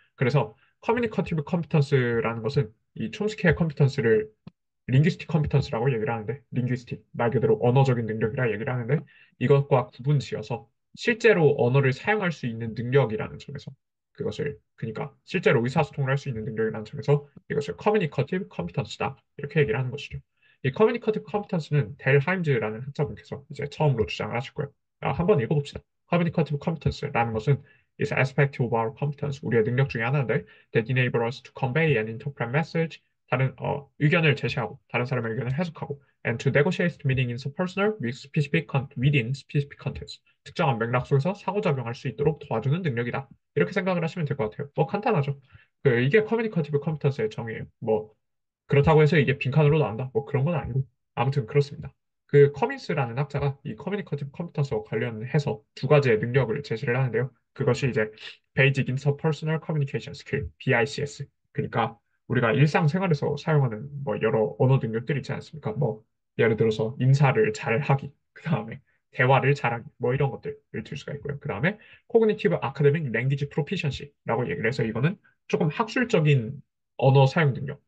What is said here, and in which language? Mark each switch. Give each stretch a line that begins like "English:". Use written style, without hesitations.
Korean: 그래서 커뮤니커티브 컴피턴스라는 것은 이 촘스키의 컴피턴스를 링귀스틱 컴피턴스라고 얘기를 하는데 링귀스틱 말 그대로 언어적인 능력이라 얘기를 하는데 이것과 구분지어서 실제로 언어를 사용할 수 있는 능력이라는 점에서 그것을 그러니까 실제로 의사소통을 할 수 있는 능력이라는 점에서 이것을 커뮤니커티브 컴피턴스다 이렇게 얘기를 하는 것이죠. 이 커뮤니커티브 컴피턴스는 델 하임즈라는 학자분께서 이제 처음으로 주장을 하셨고요. 한번 읽어봅시다. 커뮤니커티브 컴피턴스라는 것은
English: is aspect of our competence
Korean: 우리의 능력 중에 하나인데
English: that enable us to convey and interpret message
Korean: 다른 의견을 제시하고 다른 사람의 의견을 해석하고
English: and to negotiate meaning in personal with specific within specific context
Korean: 특정한 맥락 속에서 상호작용할 수 있도록 도와주는 능력이다. 이렇게 생각을 하시면 될 것 같아요. 뭐 간단하죠. 이게 커뮤니커티브 컴피턴스의 정의예요. 뭐 그렇다고 해서 이게 빈칸으로 나온다. 뭐 그런 건 아니고 아무튼 그렇습니다. 그 커민스라는 학자가 이 커뮤니커티브 컴피턴스와 관련해서 두 가지의 능력을 제시를 하는데요.
English: 그것이 이제 Basic Interpersonal Communication Skill, BICS.
Korean: 그러니까 우리가 일상생활에서 사용하는 뭐 여러 언어 능력들 있지 않습니까? 뭐 예를 들어서 인사를 잘하기, 그 다음에 대화를 잘하기, 뭐 이런 것들을 들 수가 있고요. 그 다음에 Cognitive Academic Language Proficiency라고 얘기를 해서 이거는 조금 학술적인 언어 사용 능력.